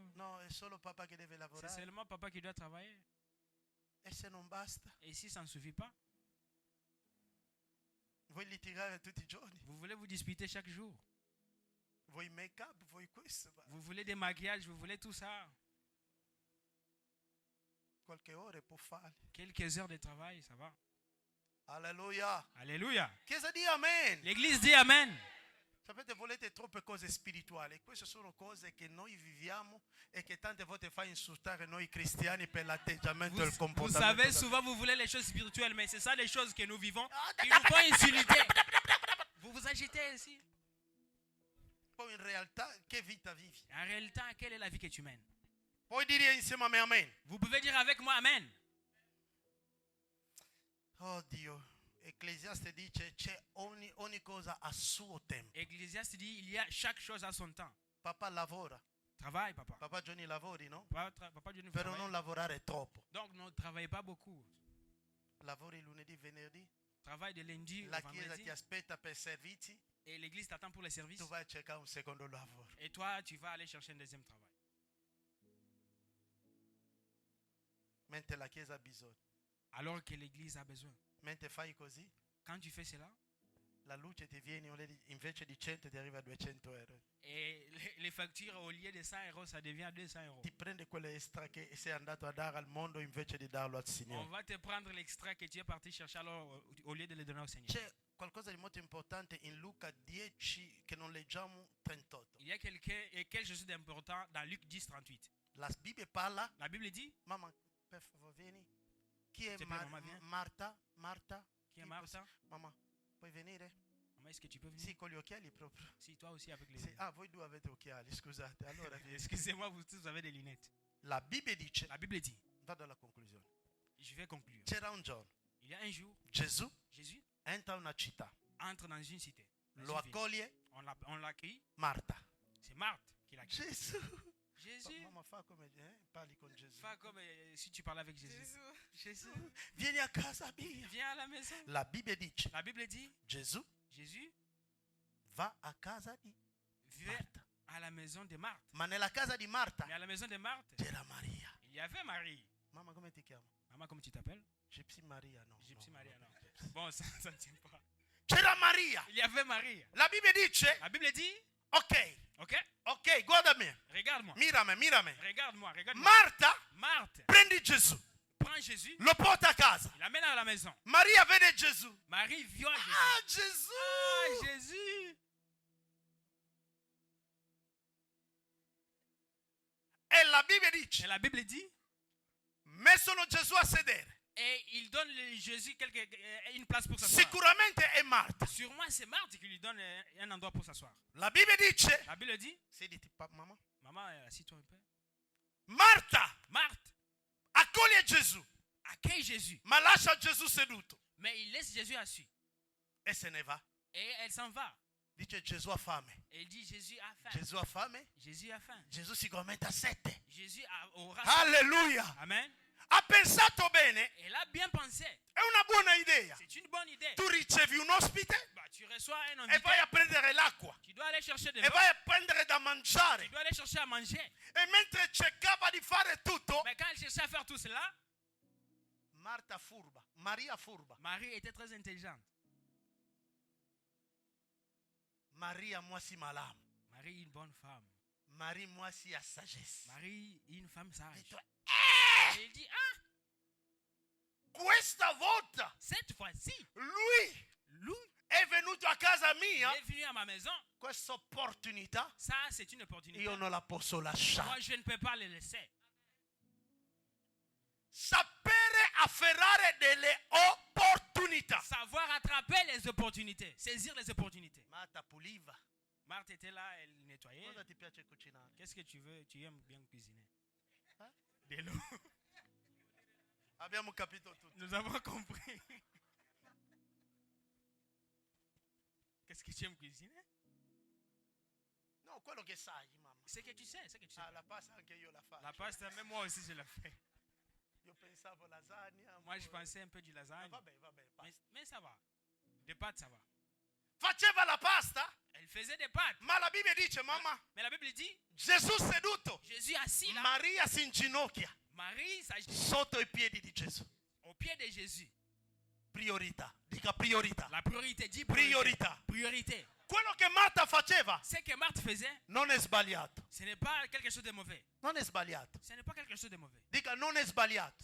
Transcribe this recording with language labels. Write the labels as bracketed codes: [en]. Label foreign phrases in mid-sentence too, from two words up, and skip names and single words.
[it] No, è solo papà che deve [fr] C'est [it] lavorare. [fr] seulement papa qui doit travailler. [it] E se non basta, [fr] Et si ça ne suffit pas, [it] vuoi litigare tutti i giorni? [fr] vous voulez vous disputer chaque jour. [it] Vuoi make-up? Vuoi questo? [fr] Vous voulez des maquillages, vous voulez tout ça. [it] Qualche ore può fare. [fr] Quelques heures de travail, ça va. [it] Alleluia. [fr] Alléluia. [it] Chiesa di Amen. [fr] L'église dit Amen. [it] Sapete, volete troppe cose spirituali. Queste sono cose che noi viviamo e che tante volte fa insultare noi cristiani per l'atteggiamento e il [fr] Vous [it] comportamento. [fr] savez, souvent vous voulez les choses spirituelles, mais c'est ça les choses que nous vivons qui nous font insulter. Vous vous agitez ainsi. [it] Poi in realtà che vita vivi? [fr] En réalité, quelle est la vie que tu mènes? [it] Puoi dire insieme a me Amen. [fr] Vous pouvez dire avec moi Amen. [it] Oh Dio. Ecclesiaste dice c'è ogni cosa a suo tempo. [fr] Ecclésiaste dit il y a chaque chose à son temps. [it] Papà lavora. [fr] Travaille, papa. [it] Papà Johnny lavori, no? [fr] Papa Dieu nous [it] Però [fr] travaille. [it] non lavorare troppo. [fr] Donc ne travaillez pas beaucoup. [it] Lavori lunedì, venerdì. [fr] Travaille de lundi au [it] La chiesa [fr] vendredi. [it] ti aspetta per servizi. [fr] Et l'église t'attend pour les services. [it] Tu vai a cercare un secondo lavoro. [fr] Et toi, tu vas aller chercher un deuxième travail. [it] Mentre la chiesa ha bisogno. [fr] Alors que l'église a besoin. [it] Mentre fai così, [fr] Quand tu fais cela, [it] la luce ti viene invece di 100 ti arriva a 200 euro. [fr] et les factures, au lieu de 100 euros, ça devient 200 euros. [it] Ti prende quelle extra che sei andato a dare al mondo invece di darlo al [fr] On [it] Signore. [fr] va te prendre l'extrait que tu es parti chercher alors au lieu de le donner au Seigneur. [it] C'è qualcosa di molto importante in Luca 10 che non leggiamo 38. [fr] Il y a quelque chose d'important dans Luc 10, 38. [it] La Bibbia parla, [fr] La Bible dit, [it] mamma, per favore vieni. Chi è Sì, mamma, vieni. Marta? Marta? [fr] qui est Martha? [it] Mamma, puoi venire? [fr] Maman, Maman, est-ce que tu peux venir? [it] Sì, con gli occhiali proprio. [fr] Si toi aussi avec les [it] Sì. Ah, voi due avete occhiali, scusate. Allora, [fr] Excusez-moi, vous tous avez des lunettes. [it] la Bibbia dice, [fr] La Bible dit, [it] vado alla conclusione. [fr] je vais conclure. [it] C'era un giorno, [fr] Il y a un jour, [it] Gesù [fr] Jésus [it] entra in una città, [fr] entre dans une cité. dans [it] lo [fr] une ville. [it] accoglie [fr] On l'accueille. [it] Marta. [fr] C'est Marthe qui l'accueille. [it] Gesù. [fr] Jésus. [it] Mamma fa come parli con Gesù. [fr] Pas comme si tu parlais avec Jésus. Jésus. [it] Vieni a casa mia. [fr] Viens à la maison. [it] La Bibbia dice, [fr] La Bible dit, [it] Gesù [fr] Jésus [it] va a casa di [fr] vient [it] Marta. [fr] à la maison de Marthe. [it] Ma nella casa di Marta [fr] Mais à la maison de Marthe, [it] c'era Maria. [fr] il y avait Marie. [it] Mamma, come ti chiamo? [fr] Maman, comment tu t'appelles? [it] Gypsy Maria, no. Gypsy no, Maria, no. [fr] non. Bon, ça ne tient pas. [it] C'era Maria. [fr] Il y avait Marie. [it] La Bibbia dice, [fr] La Bible dit, [it] ok, [fr] ok, [it] guarda me. [fr] regarde-moi. [es] Mirame. [fr] Regarde-moi, regarde-moi. [it] Marta [fr] Marthe [it] prendi Gesù, [fr] prend Jésus, [it] lo porta a casa. [fr] il l'amène à la maison. [it] Maria vede Gesù. [fr] Marie vient à Jésus. [it] Ah, Gesù! [fr] Ah, Jésus. [it] E la Bibbia dice, [fr] Et la Bible dit, [it] messo Gesù a sedere. [fr] et il donne Jésus une place pour s'asseoir. [it] Sicuramente è Marta. [fr] Sûrement, c'est Marthe qui lui donne un endroit pour s'asseoir. [it] La Bibbia dice, [fr] La Bible dit, [it] sediti, mamma. [fr] maman, assis-toi un peu. [it] Marta [fr] Marthe [it] accoglie Gesù, [fr] accueille Jésus, [it] ma lascia Gesù seduto [fr] mais il laisse Jésus assis. [it] e se ne va. [fr] Et elle s'en va. [it] Dice Gesù ha fame. [fr] Et il dit, Jésus a faim. [it] Gesù ha fame? [fr] Jésus a faim. [it] Gesù sicuramente ha sete. [fr] Jésus aura faim. [it] Alleluia! [fr] Amen. [it] Ha pensato bene, [fr] Elle a bien pensé. [it] è una buona idea. [fr] C'est une bonne idée. [it] Tu ricevi un ospite [fr] Bah, tu reçois un [it] e [fr] invité. [it] vai a prendere l'acqua [fr] Tu dois aller chercher de [it] e [fr] l'eau. [it] vai a prendere da [fr] Tu [it] mangiare. [fr] dois aller chercher à manger. [it] E mentre cercava di fare tutto, [fr] Mais quand elle cherchait à faire tout cela, [it] Marta furba, Maria furba, [fr] Marie était très intelligente. [ln] Maria moisi malamu, [fr] Marie, une bonne femme. [ln] Marie moisi ya sagesse. [fr] Marie, une femme sage. [it] Detto, [fr] Et il dit, [it] ah, questa volta [fr] cette fois-ci, [it] lui [fr] lui, [it] è venuto a casa [fr] il [it] mia, [fr] est venu à ma maison. [it] questa opportunità [fr] Ça, c'est une opportunité. [it] io non la posso [fr] Moi, [it] lasciare. [fr] je ne peux pas le laisser. [it] Sapere afferrare delle opportunità. [fr] Savoir attraper les opportunités. Saisir les opportunités. [it] Marta puliva. [fr] Marthe était là, elle nettoyait. [it] Cosa ti piace cucinare? [fr] Qu'est-ce que tu veux? Tu aimes bien cuisiner. Hein? De l'eau. [it] Abbiamo capito tutto. [fr] Nous avons compris. Qu'est-ce que tu aimes cuisiner? [it] No, quello che sai, mamma. [fr] C'est que tu sais, c'est que tu sais. [it] Ah, la pasta anche io la faccio. [fr] La pasta, même moi aussi je la fais. [it] Io pensavo lasagna. [fr] Moi je pensais un peu du lasagne. [it] Vabbè, pasta. [fr] Mais ça va. Des pâtes, ça va. [it] Faceva la pasta, [fr] Elle faisait des pâtes. [it] ma la Bibbia dice, mamma, [fr] Mais la Bible dit, [it] Gesù seduto, [fr] Jésus assis là. [it] Maria si inginocchia [fr] Marie s'agit [it] sotto i piedi di Gesù. [fr] au pied de Jésus. [it] Priorità, dica priorità. [fr] La priorité, dit [it] Priorità. [fr] Priorité. [it] Quello che Marta faceva [fr] Ce que Marthe faisait, [it] non è sbagliato. [fr] ce n'est pas quelque chose de mauvais. [it] Non è sbagliato. [fr] Ce n'est pas quelque chose de mauvais. [it] Dica non è sbagliato.